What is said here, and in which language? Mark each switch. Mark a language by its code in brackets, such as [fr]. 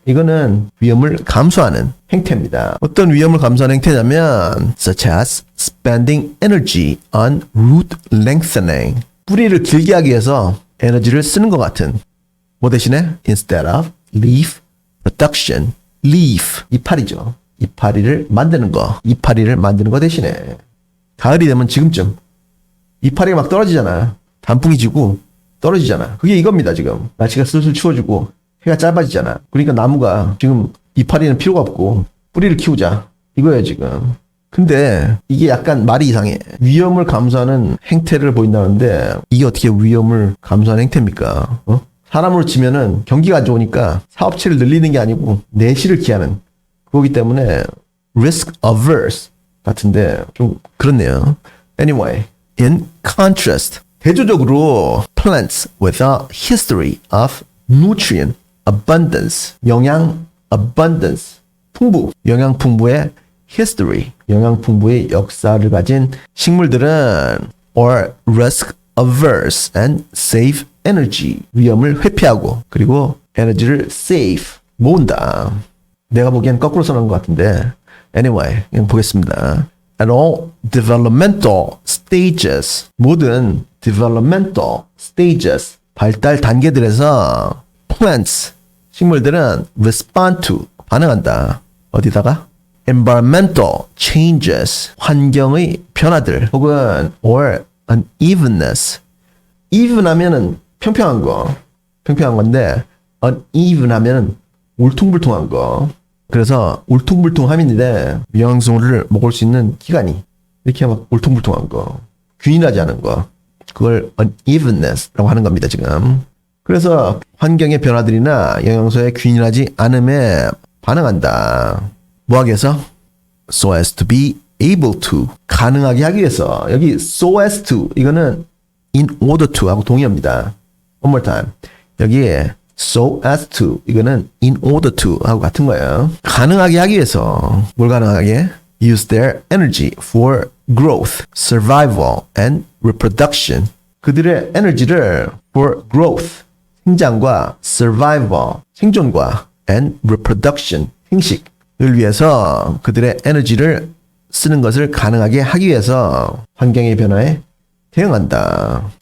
[ko] 이거는 위험을 감수하는 행태입니다. 어떤 위험을 감수하는 행태냐면 [en] such as spending energy on root lengthening. [ko] 뿌리를 길게 하기 위해서 에너지를 쓰는 것 같은. 뭐 대신에 [en] instead of leaf production. [ko] leaf, 이파리죠. 이파리를 만드는 거 대신에 가을이 되면 지금쯤 이파리가 막 떨어지잖아. 단풍이 지고 떨어지잖아. 그게 이겁니다. 지금 날씨가 슬슬 추워지고 해가 짧아지잖아. 그러니까 나무가 지금 이파리는 필요가 없고 뿌리를 키우자 이거예요 지금. 근데 이게 약간 말이 이상해. 위험을 감수하는 행태를 보인다는데 이게 어떻게 위험을 감수하는 행태입니까? 사람으로 치면은 경기가 안 좋으니까 사업체를 늘리는 게 아니고 내실을 기하는 그거기 때문에 [en] risk averse [ko] 같은데 좀 그렇네요. [en] Anyway, in contrast, [ko] 대조적으로 [en] plants with a history of nutrient abundance, [ko] 영양 [en] abundance, [ko] 풍부, 영양 풍부의 [en] history, [ko] 영양 풍부의 역사를 가진 식물들은 [en] or risk averse and save energy, [ko] 위험을 회피하고 그리고 에너지를 [en] save, [ko] 모은다. 내가 보기엔 거꾸로 써놓은 것 같은데 [en] anyway, [ko] 그냥 보겠습니다. [en] At all developmental stages, [ko] 모든 [en] developmental stages, [ko] 발달 단계들에서 [en] plants, [ko] 식물들은 [en] respond to, [ko] 반응한다. 어디다가? [en] environmental changes, [ko] 환경의 변화들 혹은 [en] or unevenness. [ko] even 하면은 평평한 건데 uneven 하면은 울퉁불퉁한 거. 그래서 울퉁불퉁함인데 영양소를 먹을 수 있는 기간이 이렇게 막 울퉁불퉁한 거, 균일하지 않은 거, 그걸 unevenness라고 하는 겁니다 지금. 그래서 환경의 변화들이나 영양소의 균일하지 않음에 반응한다. 뭐하기 위해서? [en] so as to be able to, [ko] 가능하게 하기 위해서. [en] 여기 so as to [ko] 이거는 [en] in order to [ko] 하고 동의어입니다. [en] one more time. [ko] 여기에 [en] so as to [ko] 이거는 [en] in order to [ko] 하고 같은 거예요. 가능하게 하기 위해서. 뭘 가능하게? [en] use their energy for growth, survival and reproduction. [ko] 그들의 에너지를 [en] for growth, [ko] 생장과 [en] survival, [ko] 생존과 [en] and reproduction, [ko] 생식을 위해서 그들의 에너지를 쓰는 것을 가능하게 하기 위해서 환경의 변화에 대응한다.